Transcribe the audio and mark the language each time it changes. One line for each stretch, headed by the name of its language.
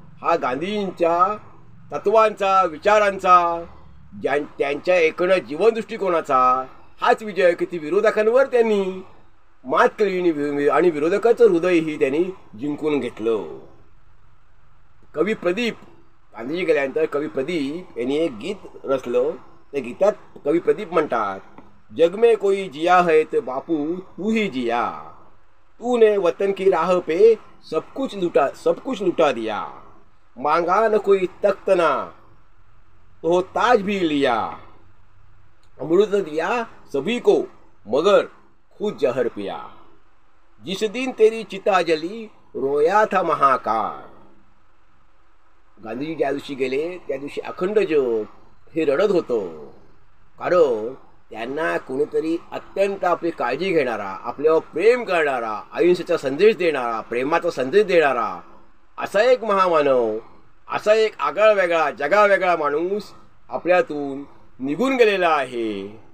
Marathi: हा गांधीजींच्या तत्वांचा विचारांचा त्यांच्या एकूण जीवन दृष्टिकोनाचा हाच विजय किती विरोधकांवर त्यांनी मात केली आणि विरोधकाचं हृदयही त्यांनी जिंकून घेतलं. कवी प्रदीप गांधीजी गेल्यानंतर कवी प्रदीप यांनी एक गीत रचलं. त्या गीतात कवी प्रदीप म्हणतात,
Hindi: जग में कोई जिया है तो बापू तू ही जिया, तूने वतन की राह पे सब कुछ लुटा दिया, मांगा न कोई तख्त ना तो ताज भी लिया, अमृत दिया सभी को मगर खुद जहर पिया, जिस दिन तेरी चिता जली रोया था महाकाल.
Marathi: गांधीजी ज्या दिवशी गेले त्या दिवशी अखंड जग हे रडत होतं. कारण त्यांना कोणीतरी अत्यंत आपली काळजी घेणारा, आपल्यावर प्रेम करणारा, अहिंसेचा संदेश देणारा, प्रेमाचा संदेश देणारा असा एक महामानव, असा एक आगळावेगळा जगावेगळा माणूस आपल्यातून निघून गेलेला आहे.